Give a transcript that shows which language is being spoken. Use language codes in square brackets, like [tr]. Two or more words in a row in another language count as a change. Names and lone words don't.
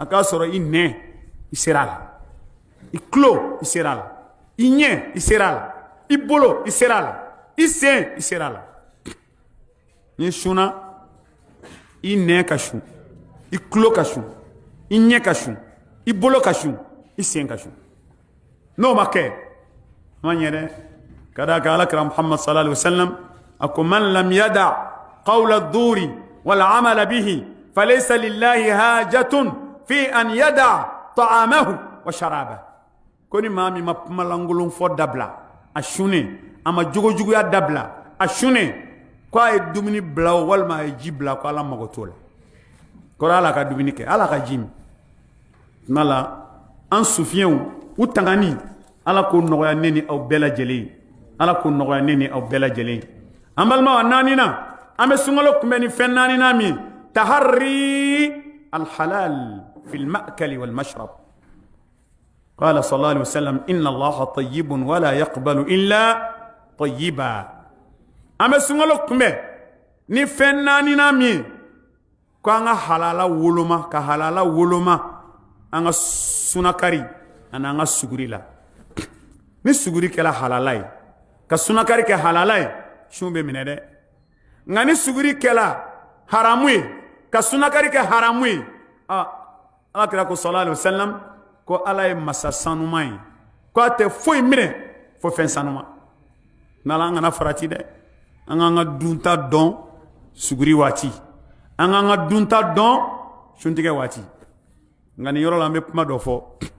[bm] k'a sɔrɔ i nɛn i sera a la i tulo i sera a la i ɲɛ i sera a la i bolo i sera a la i sen i sera a la ni sunna i nɛn ka sun i tulo ka sun i ɲɛ ka sun i bolo ka sun i sen ka sun n'o ma kɛ ma ɲɛ dɛ ka d'a kan alakira muhammad [ar] صلى الله عليه وسلم [bm] a ko [ar] من لم يدع قول الزور والعمل به فليس لله حاجة في أن يدع طعامه وشرابه [bm] ko ni maa min ma kumalankolon fɔ dabila a sunnen a ma jogojuguya dabila a sunnen ko a ye dumuni bila o walima a ye ji bila ko ala mago t'o la kɔrɔ ala ka dumuni kɛ ala ka ji min tuma la an sufiɲɛw u tangani ala k'o nɔgɔya ne ni aw bɛɛ lajɛlen ye ala k'o nɔgɔya ne ni aw bɛɛ lajɛlen ye an balimaw a naaninan an bɛ sunkalo kunbɛn ni fɛn naaninan min [ar] تحري الحلال في المأكل والمشرب قال صلى الله عليه وسلم إن الله طيب ولا يقبل إلا طيبا [bm] an bɛ sunkalo kunbɛn ni fɛn naaninan min ko an ka halala woloma ka halala woloma an ka sunakari ani an ka suguri la ni suguri kɛra halala ye ka sunakari kɛ halala ye sun bɛ minɛ dɛ nka ni suguri kɛra haramu ye ka sunakari kɛ haramu ye alakira ko [ar] صلى الله عليه وسلم [bm] ko ala ye masa sanuma ye ko a tɛ foyi minɛ fo fɛn sanuma n'ala an kana farati dɛ an k'an ka dunta dɔn suguri waati an k'an ka dunta dɔn suntigɛ waati nka nin yɔrɔ la an bɛ kuma dɔ fɔ